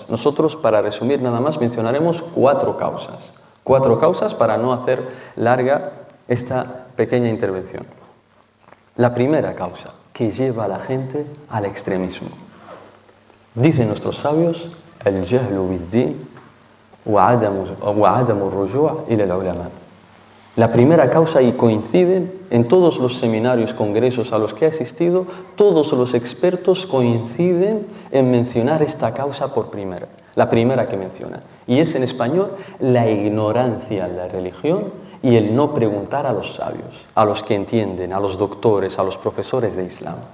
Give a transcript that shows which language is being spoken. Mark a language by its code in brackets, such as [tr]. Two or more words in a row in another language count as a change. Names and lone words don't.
[es] Nosotros, para resumir nada más, mencionaremos 4 causas. 4 causas para no hacer larga esta pequeña intervención. La primera causa que lleva a la gente al extremismo. Dicen nuestros sabios: [ar] الجهل بالدين و عدم الرجوع إلى العلماء. [es] La primera causa, y coinciden en todos los seminarios, congresos a los que he asistido, todos los expertos coinciden en mencionar esta causa por primera, la primera que menciona. Y es en español: la ignorancia en la religión y el no preguntar a los sabios, a los que entienden, a los doctores, a los profesores de Islam.